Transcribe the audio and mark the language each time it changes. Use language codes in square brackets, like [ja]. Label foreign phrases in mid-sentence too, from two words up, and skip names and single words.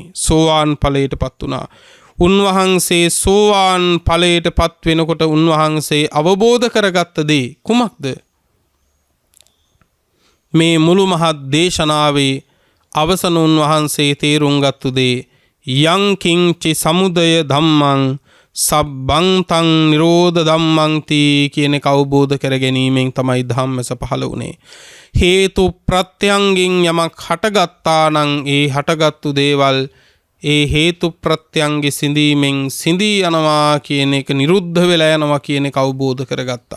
[si] සෝවාන් ඵලයට පත් වුණා. උන්වහන්සේ සෝවාන් ඵලයට පත් වෙනකොට උන්වහන්සේ අවබෝධ කරගත්ත දේ කුමක්ද? මේ මුළු මහත් දේශනාවේ අවසන උන්වහන්සේ තේරුම් ගත්තු දේ [pi] යං කිංචි සමුදය ධම්මං සබ්බං තං නිරෝධ ධම්මං තී [si] කියන එක අවබෝධ කර ගැනීමෙන් තමයි ධම්මස පහළ වුණේ. හේතු ප්‍රත්‍යයෙන් යමක් හටගත්තා නම් ඒ හටගත්තු දේවල් ඒ හේතු ප්‍රත්‍යංගේ සිඳීමෙන් සිඳී යනවා කියන එක, නිරුද්ධ වෙලා යනවා කියන එක අවබෝධ කරගත්තා.